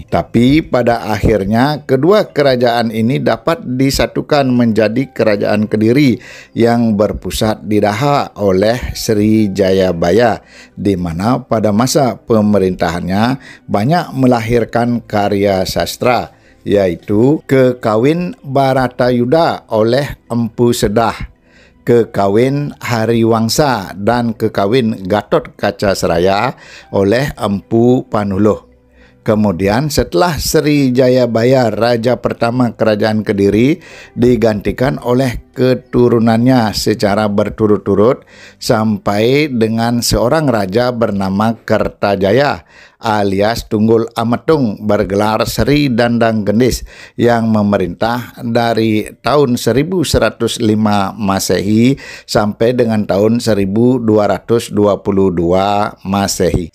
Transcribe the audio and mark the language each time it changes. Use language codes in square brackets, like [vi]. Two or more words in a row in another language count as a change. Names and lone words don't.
[id] Tapi pada akhirnya kedua kerajaan ini dapat disatukan menjadi kerajaan Kediri yang berpusat di Daha oleh Sri Jayabaya, di mana pada masa pemerintahannya banyak melahirkan karya sastra, yaitu Kekawin Baratayuda oleh Empu Sedah, Kekawin Hariwangsa, dan Kekawin Gatot Kaca Seraya oleh Empu Panuluh. Kemudian setelah Sri Jayabaya raja pertama kerajaan Kediri digantikan oleh keturunannya secara berturut-turut sampai dengan seorang raja bernama Kertajaya alias Tunggul Ametung bergelar Sri Dandang Gendis yang memerintah dari tahun 1105 Masehi sampai dengan tahun 1222 Masehi.